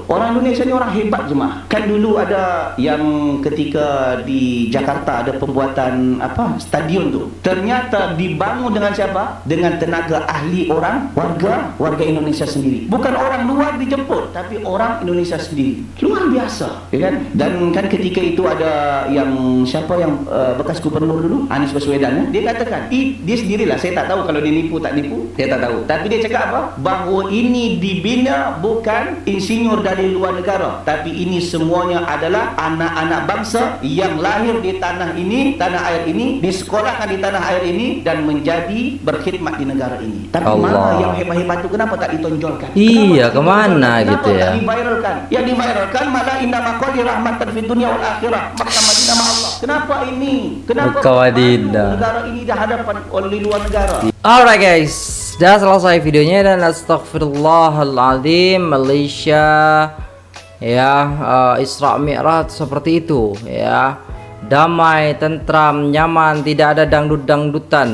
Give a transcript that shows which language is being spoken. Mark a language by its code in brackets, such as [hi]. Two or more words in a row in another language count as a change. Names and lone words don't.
[ms] Orang Indonesia ni orang hebat jemaah. Kan dulu ada yang ketika di Jakarta ada pembuatan stadion tu. Ternyata dibangun dengan siapa? Dengan tenaga ahli warga Indonesia sendiri. Bukan orang luar dijemput, tapi orang Indonesia sendiri. Luar biasa, ya kan? Dan kan ketika itu ada yang siapa yang bekas gubernur dulu, Anies Baswedan, dia katakan, dia sendirilah, saya tak tahu kalau dia nipu tak nipu, saya tak tahu. Tapi dia cakap apa? Bahawa ini dibina bukan insinyur dari luar negara, tapi ini semuanya adalah anak-anak bangsa yang lahir di tanah ini, tanah air ini, disekolahkan di tanah air ini dan menjadi berkhidmat di negara ini. Tapi Allah. mana yang hebat-hebat itu kenapa tak ditonjolkan? Iya, Kenapa tak kemana ditonjolkan? gitu Kenapa ya? tak diviralkan? Yang diviralkan malah [ar] إن مقالي رحمة في الدنيا والآخرة. [ms] Makkah Madinah sama Allah. Kenapa ini? Kenapa Makkah Madinah. malu negara ini dah hadapan oleh luar negara? [en] Alright guys, [ms] dah selesai videonya dan astagfirullahaladzim, Malaysia ya, Isra Mi'raj seperti itu ya, damai, tentram, nyaman, tidak ada dangdut-dangdutan.